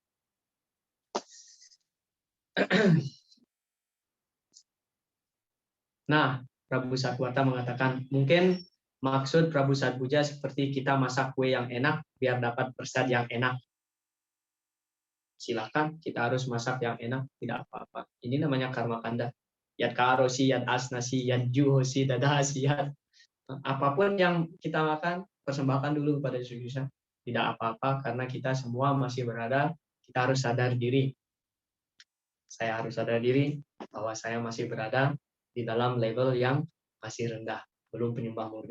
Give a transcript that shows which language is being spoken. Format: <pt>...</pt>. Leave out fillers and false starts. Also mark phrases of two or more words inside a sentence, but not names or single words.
<id>Nah, Prabu Satwata mengatakan, mungkin maksud Prabu Satpuja seperti kita masak kue yang enak biar dapat prasad yang enak. Silakan, kita harus masak yang enak, tidak apa-apa. Ini namanya karma kanda.</id> <sa>Yat karosi, yat asnasi, yat juhosi, dadahasi, yat.</sa> <id>Apapun yang kita makan, persembahkan dulu kepada Sri Krishna. Tidak apa-apa, karena kita semua masih berada, kita harus sadar diri. Saya harus sadar diri bahwa saya masih berada di dalam level yang masih rendah, belum penyembah murni.</id>